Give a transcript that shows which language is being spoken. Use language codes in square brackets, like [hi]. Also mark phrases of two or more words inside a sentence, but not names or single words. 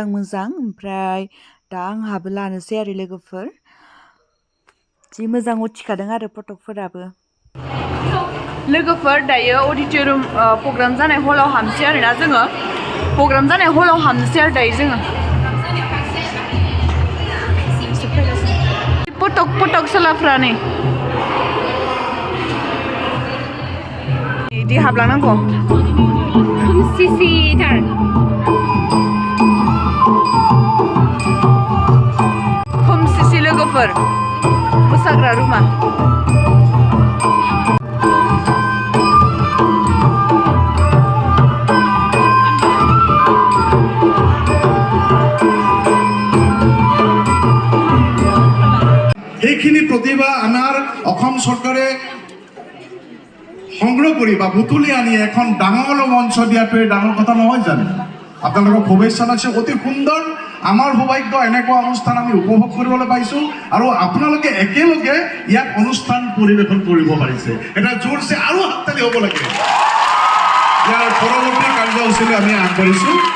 [brx] ओमफ्राय दा आंहाबो लानोसै आरो लोगोफोर जि मोजां उथिखादों आरो फटकफोराबो लोगोफोर दायो [en] auditorium program [brx] जानाय हलाव हाबनोसै आरोना जोङो प्रग्राम जानाय हलाव हाबनोसै आरो दायो जोङो फटक सोलाफ्रा नै बिदि हाबलांनांगौ खोमसिसिथार खोमसिसि लोगोफोर मोसाग्रा रुमा [as] এইখিনি প্ৰতিভা আমাৰ অসম চৰকাৰে সংগ্ৰহ কৰি বা বুটলি আনি এখন ডাঙৰ মঞ্চ দিয়াটোৱে ডাঙৰ কথা নহয় জানো আপোনালোকক শুভেচ্ছা জনাইছোঁ অতি সুন্দৰ আমাৰ সৌভাগ্য এনেকুৱা অনুষ্ঠান আমি উপভোগ কৰিবলৈ পাইছোঁ আৰু আপোনালোকে একেলগে ইয়াত অনুষ্ঠান পৰিৱেশন কৰিব পাৰিছে এটা জোৰছে আৰু হাততালি হ'ব লাগে ইয়াৰ পৰৱৰ্তী কাৰ্যসূচীলৈ আমি আগবাঢ়িছোঁ